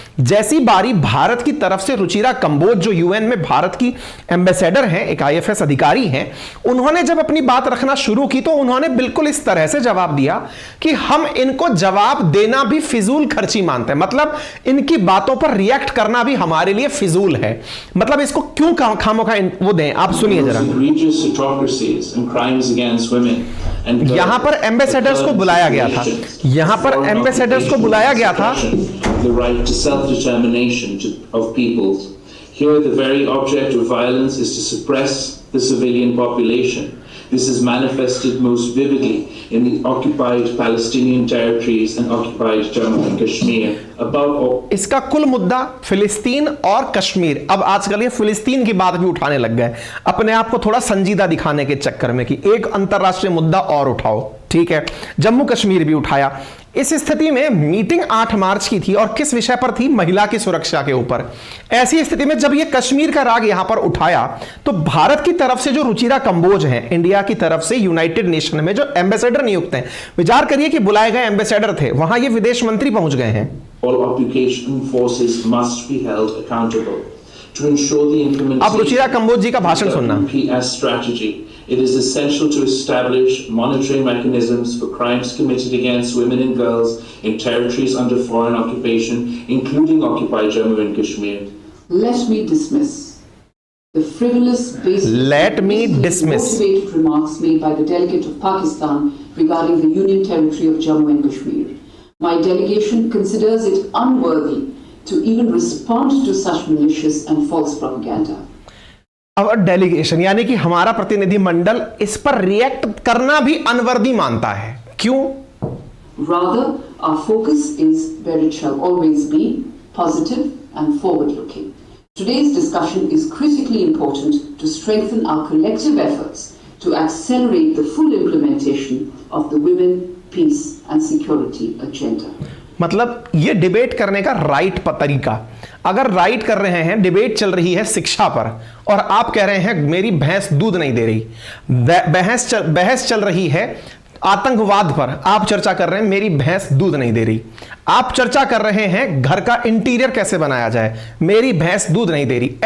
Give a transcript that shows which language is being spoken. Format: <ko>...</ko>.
<hi>जैसी बारी भारत की तरफ से रुचिरा कंबोज, जो यूएन में भारत की एम्बेसडर हैं, एक आईएफएस अधिकारी हैं, उन्होंने जब अपनी बात रखना शुरू की तो उन्होंने बिल्कुल इस तरह से जवाब दिया कि हम इनको जवाब देना भी फिजूल खर्ची मानते हैं, मतलब इनकी बातों पर रिएक्ट करना भी हमारे लिए फिजूल है। मतलब इसको क्यों खामोखा वो दें। आप सुनिए जरा। यहां पर एम्बेसडर्स को बुलाया गया था, यहां पर एम्बेसडर्स को बुलाया गया था।</hi> <en>The right to self-determination of peoples. Here the very object of violence is to suppress the civilian population. This is manifested most vividly in the occupied Palestinian territories and occupied Jammu and Kashmir.</en> <hi>इसका कुल मुद्दा फिलिस्तीन और कश्मीर। अब आजकल ये फिलिस्तीन की बात भी उठाने लग गए, अपने आप को थोड़ा संजीदा दिखाने के चक्कर में कि एक अंतरराष्ट्रीय मुद्दा और उठाओ। ठीक है, जम्मू कश्मीर भी उठाया। इस स्थिति में मीटिंग 8 मार्च की थी और किस विषय पर थी? महिला की सुरक्षा के ऊपर। ऐसी स्थिति में जब यह कश्मीर का राग यहां पर उठाया तो भारत की तरफ से जो रुचिरा कंबोज हैं, इंडिया की तरफ से यूनाइटेड नेशन में जो एम्बेसडर नियुक्त हैं, विचार करिए कि बुलाए गए एम्बेसडर थे, वहां ये विदेश मंत्री पहुंच गए हैं।</hi> <en>All occupation forces must be held accountable. To ensure the implementation</en> <hi>आप रुचिरा कंबोज जी का भाषण सुनना।</hi> <en>of the UPS strategy, it is essential to establish monitoring mechanisms for crimes committed against women and girls in territories under foreign occupation, including occupied Jammu and Kashmir. Let me dismiss the frivolous, motivated remarks made by the delegate of Pakistan regarding the Union Territory of Jammu and Kashmir. My delegation considers it unworthy to even respond to such malicious and false propaganda.</en> <hi>अब delegation यानी कि हमारा प्रतिनिधिमंडल इस पर react करना भी unworthy मानता है। क्यों?</hi> <en>Rather, our focus is where it shall always be, positive and forward-looking. Today's discussion is critically important to strengthen our collective efforts to accelerate the full implementation of the Women, Peace and Security agenda.</en> <hi>मतलब ये debate करने का right तरीका, अगर right कर रहे हैं, debate चल रही है शिक्षा पर और आप कह रहे हैं मेरी भैंस दूध नहीं दे रही, बहस चल रही है आतंकवाद पर, आप चर्चा कर रहे हैं मेरी भैंस दूध नहीं दे रही, आप चर्चा कर रहे हैं घर का इंटीरियर कैसे बनाया जाए, मेरी भैंस दूध नहीं दे रही।</hi>